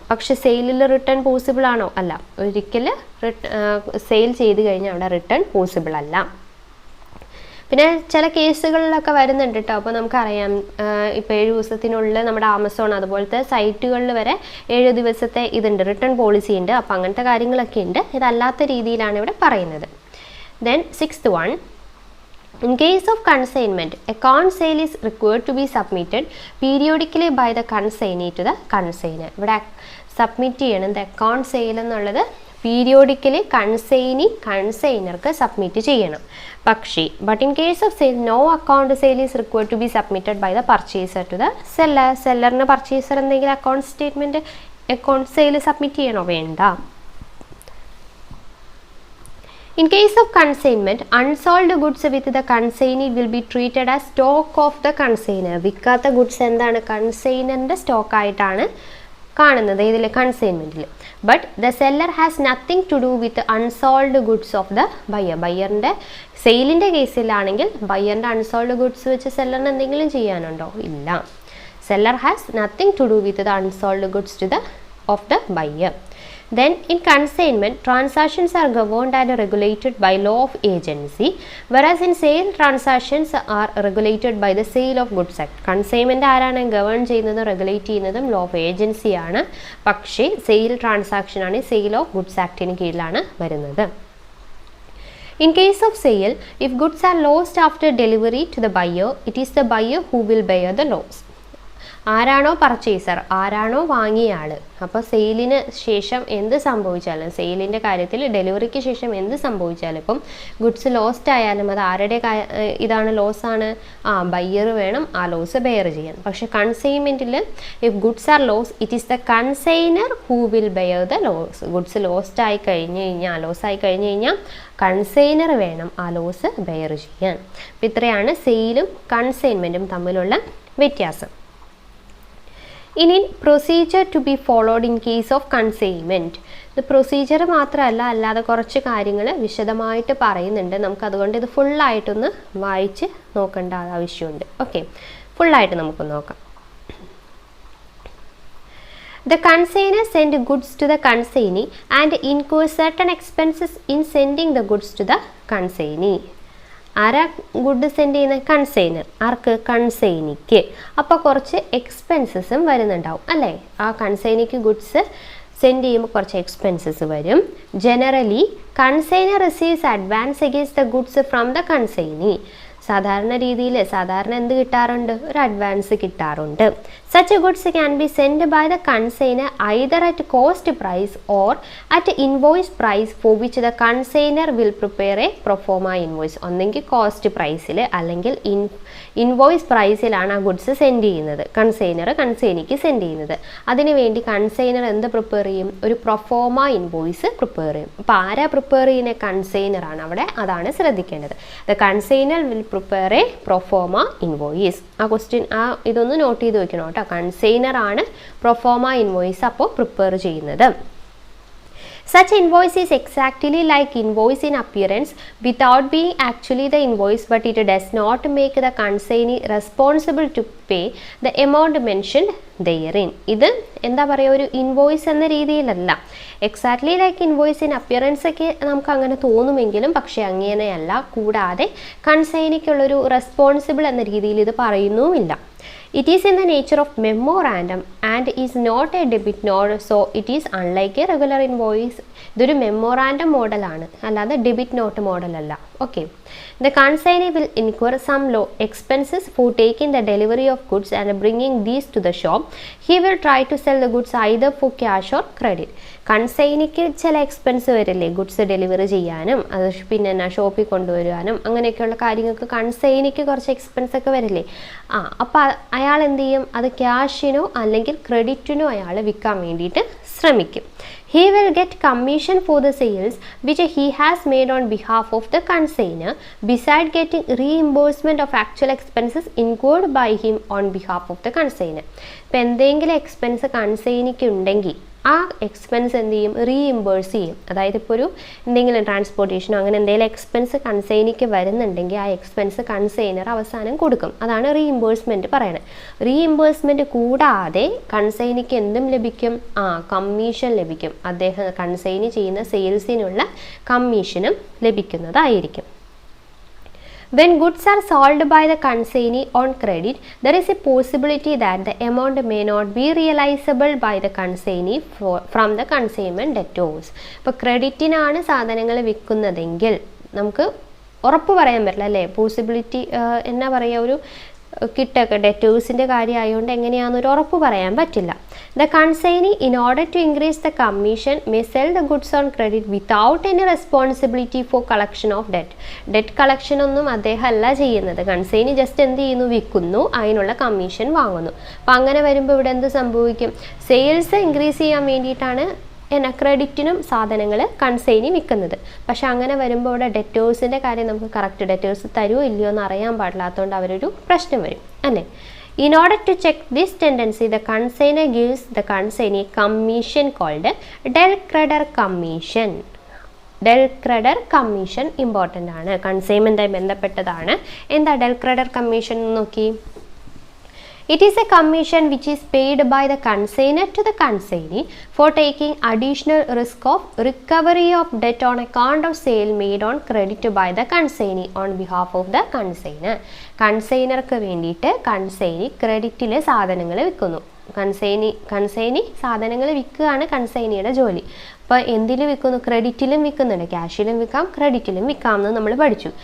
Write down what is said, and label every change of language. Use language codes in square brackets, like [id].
[ml] പക്ഷെ സെയിലിൽ return possible ആണോ, അല്ല. ഒരിക്കലും സെയിൽ ചെയ്ത് കഴിഞ്ഞാൽ അവിടെ റിട്ടേൺ പോസിബിൾ അല്ല. പിന്നെ ചില കേസുകളിലൊക്കെ വരുന്നുണ്ട് കേട്ടോ. അപ്പോൾ നമുക്കറിയാം, ഇപ്പോൾ 7 ദിവസത്തിനുള്ളിൽ നമ്മുടെ ആമസോൺ അതുപോലത്തെ സൈറ്റുകളിൽ വരെ 7 ദിവസത്തെ ഇതുണ്ട്, റിട്ടേൺ പോളിസി ഉണ്ട്. അപ്പോൾ അങ്ങനത്തെ കാര്യങ്ങളൊക്കെ ഉണ്ട്. ഇതല്ലാത്ത രീതിയിലാണ് ഇവിടെ പറയുന്നത്. [en] Then 6th one, in case of consignment, account sale is required to be submitted periodically by the consignee to the consignor. [ml] ഇവിടെ സബ്മിറ്റ് ചെയ്യണം. അക്കൗണ്ട് സെയിൽ എന്നുള്ളത് പീരിയോഡിക്കലി കൺസൈനർക്ക് സബ്മിറ്റ് ചെയ്യണം. [en] പക്ഷേ but in case of sale no account sale is required to be submitted by the purchaser to the seller. [ml] സെല്ലറിന് purchaser എന്തെങ്കിലും account statement account sale submit ചെയ്യണോ? വേണ്ട. [en] In case of consignment, unsold goods with the consignee will be treated as stock of the consignor. [ml] വിൽക്കാത്ത goods എന്താണ്? കൺസൈനറിൻ്റെ stock ആയിട്ടാണ് കാണുന്നത് ഇതിൽ കൺസൈൻമെൻറ്റിൽ. [en] But the seller has nothing to do with unsold goods of the buyer. [ml] ബയ്യറിൻ്റെ സെയിലിൻ്റെ കേസിലാണെങ്കിൽ ബയ്യറിൻ്റെ unsold goods വെച്ച് സെല്ലറിന് എന്തെങ്കിലും ചെയ്യാനുണ്ടോ? ഇല്ല. [en] Seller has nothing to do with the unsold goods to the of the buyer. Then in consignment, transactions are governed and regulated by law of agency, whereas in sale, transactions are regulated by the Sale of Goods Act. [ml] Consignment ആരാണ് govern ചെയ്യുന്നതും regulate ചെയ്യുന്നതും law of agency ആണ്. പക്ഷേ sale transaction ആണ് sale of goods ആക്ടിന് കീഴിലാണ് വരുന്നത്. [en] In case of sale, if goods are lost after delivery to the buyer, it is the buyer who will bear the loss. [ml] ആരാണോ purchaser, ആരാണോ വാങ്ങിയ ആൾ, അപ്പോൾ സെയിലിന് ശേഷം എന്ത് സംഭവിച്ചാലും, സെയിലിൻ്റെ കാര്യത്തിൽ ഡെലിവറിക്ക് ശേഷം എന്ത് സംഭവിച്ചാലും, ഇപ്പം ഗുഡ്സ് ലോസ്റ്റ് ആയാലും അത് ആരുടെ ഇതാണ് ലോസാണ്? ബയ്യർ വേണം ആ ലോസ് ബെയർ ചെയ്യാൻ. പക്ഷെ കൺസൈൻമെൻറ്റിൽ [en] If goods are loss it is the consignor who will bear the loss. [ml] Goods lost ആയി കഴിഞ്ഞ് കഴിഞ്ഞാൽ, ലോസായി കഴിഞ്ഞ് കഴിഞ്ഞാൽ കൺസൈനർ വേണം ആ ലോസ് ബെയർ ചെയ്യാൻ. അപ്പം ഇത്രയാണ് സെയിലും കൺസൈൻമെൻറ്റും തമ്മിലുള്ള വ്യത്യാസം. [en] ഇനി procedure to be followed in case of consignment. [ml] ഇത് പ്രൊസീജിയർ മാത്രമല്ല, അല്ലാതെ കുറച്ച് കാര്യങ്ങൾ വിശദമായിട്ട് പറയുന്നുണ്ട്. നമുക്കതുകൊണ്ട് ഇത് ഫുള്ളായിട്ടൊന്ന് വായിച്ച് നോക്കേണ്ട ആവശ്യമുണ്ട്. ഓക്കെ, ഫുള്ളായിട്ട് നമുക്ക് നോക്കാം. [en] The consignor send goods to the consignee and incurs certain expenses in sending the goods to the consignee. [ml] ആരാ ഗുഡ് സെൻഡ് ചെയ്യുന്ന? കൺസൈനർ. ആർക്ക്? കൺസൈനിക്ക്. അപ്പോൾ കുറച്ച് എക്സ്പെൻസസും വരുന്നുണ്ടാവും അല്ലേ? ആ കൺസൈനിക്ക് ഗുഡ്സ് സെൻഡ് ചെയ്യുമ്പോൾ കുറച്ച് എക്സ്പെൻസസ് വരും. [en] Generally consignor receives advance against the goods from the consignee. [ml] സാധാരണ രീതിയിൽ എന്ത് കിട്ടാറുണ്ട്? ഒരു അഡ്വാൻസ് കിട്ടാറുണ്ട്. [en] Such goods can be sent by the consignor either at cost price or at invoice price for which the consignor will prepare a pro forma invoice. [ml] ഒന്നെങ്കിൽ cost പ്രൈസിൽ അല്ലെങ്കിൽ invoice പ്രൈസിലാണ് ആ ഗുഡ്സ് സെൻഡ് ചെയ്യുന്നത്. കൺസൈനിക്ക് send ചെയ്യുന്നത്. അതിനുവേണ്ടി consignor എന്ത് prepare ചെയ്യും? ഒരു പ്രൊഫോമ ഇൻവോയ്സ് പ്രിപ്പയർ ചെയ്യും. അപ്പോൾ ആരാ പ്രിപ്പയർ ചെയ്യുന്ന? കൺസൈനറാണ്. അവിടെ അതാണ് ശ്രദ്ധിക്കേണ്ടത്. [en] The consignor will prepare a proforma invoice. [ml] ആ ക്വസ്റ്റ്യൻ ഇതൊന്ന് നോട്ട് ചെയ്ത് വെക്കണം കേട്ടോ. കൺസൈനർ ആണ് പ്രൊഫോമ ഇൻവോയ്സ് അപ്പോൾ പ്രിപ്പയർ ചെയ്യുന്നത്. [en] Such invoice is exactly like invoice in appearance without being actually the invoice, but it does not make the consignee responsible to pay the amount mentioned therein. [ml] ഇത് എന്താ പറയുക? ഒരു invoice എന്ന രീതിയിലല്ല. [en] exactly like invoice in appearance [ml] ഒക്കെ നമുക്ക് അങ്ങനെ തോന്നുമെങ്കിലും പക്ഷേ അങ്ങനെയല്ല. കൂടാതെ കൺസൈനിക്കുള്ളൊരു റെസ്പോൺസിബിൾ എന്ന രീതിയിൽ ഇത് പറയുന്നുമില്ല. [en] It is in the nature of memorandum and is not a debit note, so it is unlike a regular invoice. [ml] ഇതൊരു മെമ്മോറാൻഡം മോഡലാണ്, അല്ലാതെ debit not മോഡലല്ല. Okay. [en] The consignee will incur some low expenses for taking the delivery of goods and bringing these to the shop. He will try to sell the goods either for cash or credit. [ml] കൺസൈനിക്ക് ചില expense വരില്ലേ? Goods delivery ചെയ്യാനും അത് പിന്നെ ഷോപ്പിൽ കൊണ്ടുവരാനും അങ്ങനെയൊക്കെയുള്ള കാര്യങ്ങൾക്ക് കൺസൈനിക്ക് കുറച്ച് എക്സ്പെൻസ് ഒക്കെ വരില്ലേ? അപ്പോൾ അയാൾ എന്ത് ചെയ്യും? അത് ക്യാഷിനോ അല്ലെങ്കിൽ ക്രെഡിറ്റിനോ അയാൾ വിൽക്കാൻ വേണ്ടിയിട്ട് ശ്രമിക്കും. [en] He will get commission for the sales which he has made on behalf of the consignor, besides getting reimbursement of actual expenses incurred by him on behalf of the consignor. [ml] ഇപ്പോൾ എന്തെങ്കിലും എക്സ്പെൻസ് കൺസൈനിക്ക് ഉണ്ടെങ്കിൽ ആ expense എന്ത് ചെയ്യും? Reimburse ചെയ്യും. അതായത് ഇപ്പോൾ ഒരു എന്തെങ്കിലും ട്രാൻസ്പോർട്ടേഷനോ അങ്ങനെ എന്തെങ്കിലും എക്സ്പെൻസ് കൺസൈനിക്ക് വരുന്നുണ്ടെങ്കിൽ ആ എക്സ്പെൻസ് കൺസൈനർ അവസാനം കൊടുക്കും. അതാണ് റീഇംബേഴ്സ്മെൻറ്റ് പറയുന്നത്. റീഇംബേഴ്സ്മെൻറ്റ് കൂടാതെ കൺസൈനിക്ക് എന്തും ലഭിക്കും? കമ്മീഷൻ ലഭിക്കും. അദ്ദേഹം കൺസൈനി ചെയ്യുന്ന സെയിൽസിനുള്ള കമ്മീഷനും ലഭിക്കുന്നതായിരിക്കും. [en] When goods are sold by the consignee on credit, there is a possibility that the amount may not be realizable by the consignee from the consignment debtors. [ml] ഇപ്പോൾ ക്രെഡിറ്റിനാണ് സാധനങ്ങൾ വിൽക്കുന്നതെങ്കിൽ നമുക്ക് ഉറപ്പ് പറയാൻ പറ്റില്ല അല്ലേ? പോസിബിലിറ്റി എന്നാ പറയുക? ഒരു കിട്ടൊക്കെ ഡെറ്റേഴ്സിൻ്റെ കാര്യമായതുകൊണ്ട് എങ്ങനെയാണെന്നൊരു ഉറപ്പ് പറയാൻ പറ്റില്ല. [en] The consignee, in order to increase the commission, may sell the goods on credit without any responsibility for collection of debt. [ml] Debt collection ഒന്നും അദ്ദേഹം അല്ല ചെയ്യുന്നത്. കൺസൈനി ജസ്റ്റ് എന്ത് ചെയ്യുന്നു, വിൽക്കുന്നു, അതിനുള്ള കമ്മീഷൻ വാങ്ങുന്നു. അപ്പം അങ്ങനെ വരുമ്പോൾ ഇവിടെ എന്ത് സംഭവിക്കും, സെയിൽസ് ഇൻക്രീസ് ചെയ്യാൻ വേണ്ടിയിട്ടാണ് ക്രെഡിറ്റിനും സാധനങ്ങൾ കൺസൈനി വിൽക്കുന്നത്. പക്ഷെ അങ്ങനെ വരുമ്പോൾ ഇവിടെ ഡെറ്റേഴ്സിൻ്റെ കാര്യം നമുക്ക് കറക്റ്റ് ഡെറ്റേഴ്സ് തരുമോ ഇല്ലയോ എന്ന് അറിയാൻ പാടില്ലാത്തതുകൊണ്ട് അവരൊരു പ്രശ്നം വരും അല്ലേ. [en] In order to check this tendency, the consignor gives the consignee commission called del creditor commission. [ml] Del creditor commission important ആണ്, കൺസൈൻമെൻറ്റായി ബന്ധപ്പെട്ടതാണ്. എന്താ del creditor commission എന്ന് നോക്കി. [en] It is a commission which is paid by the consignor to the consignee for taking additional risk of recovery of debt on account of sale made on credit by the consignee on behalf of the consignor. [ml] കൺസൈനർക്ക് വേണ്ടിയിട്ട് consignee ക്രെഡിറ്റിൽ സാധനങ്ങൾ വിൽക്കുന്നു. Consignee സാധനങ്ങൾ വിൽക്കുകയാണ് കൺസൈനിയുടെ ജോലി. അപ്പോൾ എന്തിൽ വിൽക്കുന്നു, ക്രെഡിറ്റിലും വിൽക്കുന്നുണ്ട്, ക്യാഷിലും വിൽക്കാം ക്രെഡിറ്റിലും വിൽക്കാം എന്ന് നമ്മൾ പഠിച്ചു.